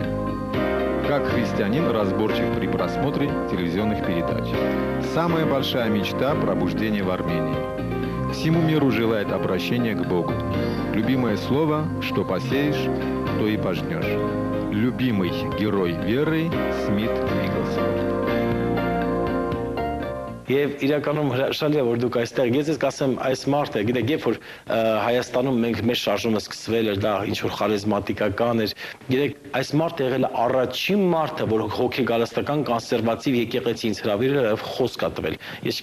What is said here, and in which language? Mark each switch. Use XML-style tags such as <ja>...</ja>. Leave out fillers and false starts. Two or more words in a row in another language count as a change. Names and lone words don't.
<ru>Как христианин разборчив при просмотре телевизионных передач. Самая большая мечта – пробуждение в Армении. Всему миру желает обращения к Богу. Любимое слово – что посеешь, то и пожнешь. Любимый герой веры – Смит Նիկոլսոն։</ru> <hy>Եվ իրականում հրաշալի է, որ դուք այստեղ, ես կասեմ, այս մարդը, գիտեք, երբ որ Հայաստանում մենք մեր շարժումը սկսվել էր, դա ինչ-որ խարիզմատիկական էր, գիտեք, այս մարդը եղել է առաջին մարդը, որ հոգեգարստական կոնսերվատիվ եկեղեցի ինձ հրավիրել եւ խոսք ա տվել։ Ես</hy>